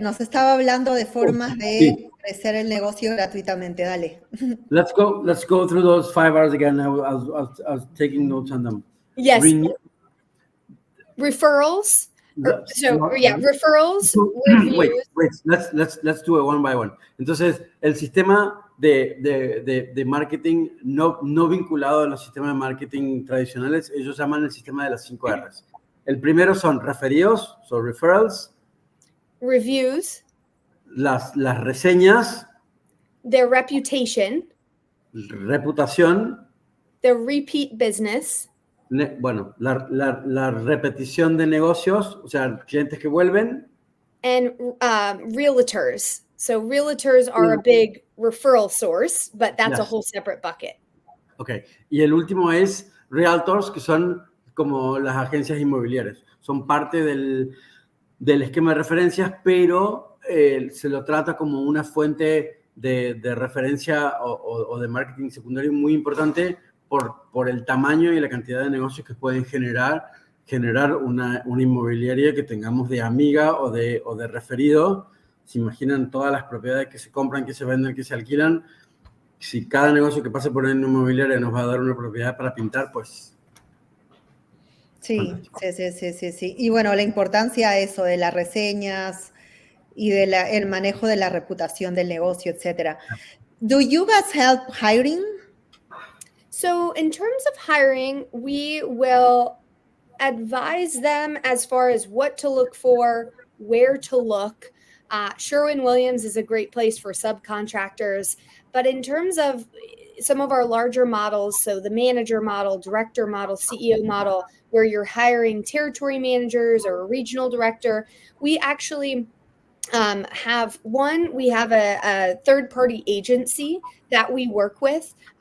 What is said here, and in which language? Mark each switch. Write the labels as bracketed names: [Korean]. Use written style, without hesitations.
[Spanish] Nos estaba hablando de formas de crecer el negocio gratuitamente. Dale. [English] Let's go through those 5 R's again. I was taking notes on them. Yes. Referrals. Referrals. Wait. Let's do it one by one. [Spanish] Entonces, el sistema de marketing no vinculado a los sistemas de marketing tradicionales, ellos llaman el sistema de las 5 R's. El primero son referidos, [English] so referrals. Reviews. [Spanish] Las reseñas. [English] Their reputation. [Spanish] Reputación. [English] Their repeat business. [Spanish] La repetición de negocios, o sea, clientes que vuelven. [English] And realtors. So realtors are a big referral source, but that's a whole separate bucket. Okay. [Spanish] Y el último es realtors, que son como las agencias inmobiliarias. Son parte del esquema de referencias, pero se lo trata como una fuente de referencia o de marketing secundario muy importante por el tamaño y la cantidad de negocios que pueden generar una inmobiliaria que tengamos de amiga o de referido. Se imaginan todas las propiedades que se compran, que se venden, que se alquilan. Si cada negocio que pase por una inmobiliaria nos va a dar una propiedad para pintar, pues... Sí. Y bueno, la importancia eso de las reseñas y el manejo de la reputación del negocio, etc. [English] Do you guys help hiring? So in terms of hiring, we will advise them as far as what to look for, where to look. Sherwin-Williams is a great place for subcontractors. But in terms of some of our larger models, so the manager model, director model, CEO model, where you're hiring territory managers or a regional director, we actually have a third-party agency that we work with.